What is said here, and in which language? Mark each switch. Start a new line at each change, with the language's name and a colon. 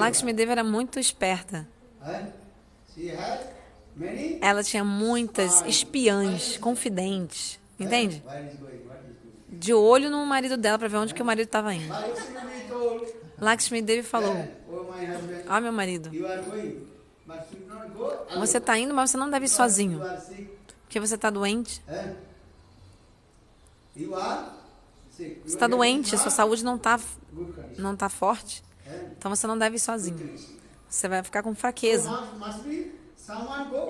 Portuguese: Lakshmi Devi era muito esperta.
English: She has many.
Portuguese: Ela tinha muitas espiãs, confidentes. Entende?
English: Where is going? What is going?
Portuguese: De olho no marido dela para ver onde que o marido estava indo.
English: But Lakshmi Devi told,
Portuguese: Lakshmi Devi falou:
English: oh my husband,
Portuguese: ó, meu marido,
English: you are going, but should not go alone.
Portuguese: você está indo, mas você não deve ir sozinho.
English: You are sick.
Portuguese: Porque você está doente.
English: You are sick.
Portuguese: Você está doente, sua saúde não está
English: Good condition.
Portuguese: não tá forte. Então você não deve ir sozinho. Você vai ficar com fraqueza.
English: Must be someone go.